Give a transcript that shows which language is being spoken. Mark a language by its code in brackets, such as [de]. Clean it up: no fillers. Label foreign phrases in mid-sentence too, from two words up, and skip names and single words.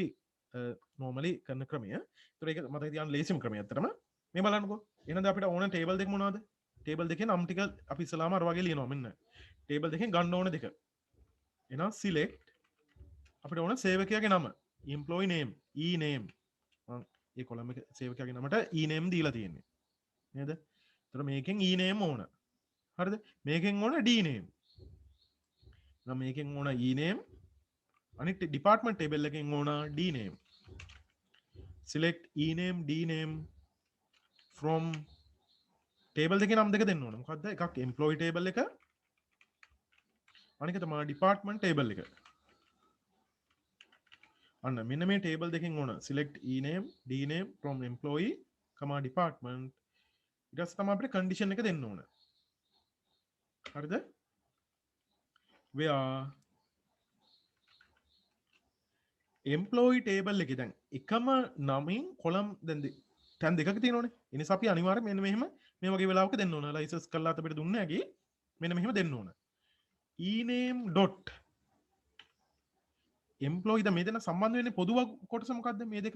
[si] normally කරන ක්‍රමය ඒතර ඒක මතක තියාගන්න ලේසිම ක්‍රමය අතරම මේ බලන්නකෝ එහෙනම් අපිට ඕන ටේබල් දෙක මොනවද ටේබල් දෙකේ නම් ටික අපි ඉස්සලාම අර වගේ ලියනවා මෙන්න ටේබල් දෙකෙන් ගන්න ඕන දෙක එහෙනම් select අපිට ඕන සේවකයාගේ නම [en] employee name [si] e name මම ඒ කොලම් එක සේවකයාගේ නමට e name දීලා තියෙන්නේ නේද එතකොට මේකෙන් e name ඕන හරිද මේකෙන් ඕන d name නම් මේකෙන් ඕන e name අනිත් ඩිපාර්ට්මන්ට් ටේබල් එකෙන් ඕන d name [en] select ename dname from table [si] දෙකේ නම් දෙක දෙන්න ඕන. මොකද්ද? එකක් [en] employee table [si] එක, අනික තමයි [en] department table [si] එක. අන්න මෙන්න මේ table දෙකෙන් ඕන [en] select ename dname from employee, department. [si] ඊට පස්සේ තමයි අපිට condition එක දෙන්න ඕන. හරිද? [en] where employee table [si] එකේ දැන් එකම නමින් කොලම් දැන් තැන් දෙකක තියෙනවනේ. ඒ නිසා අපි අනිවාර්යයෙන් මෙන්න මෙහෙම මේ වගේ වෙලාවක දෙන්න ඕන. ලයිසන්ස් කරලා අපිට දුන්නේ නැගී මෙන්න මෙහෙම දෙන්න ඕන. [en] ename dot employee [si] ද මේ දෙන සම්බන්ධ වෙන්නේ පොදු කොටස මොකද්ද මේ දෙක?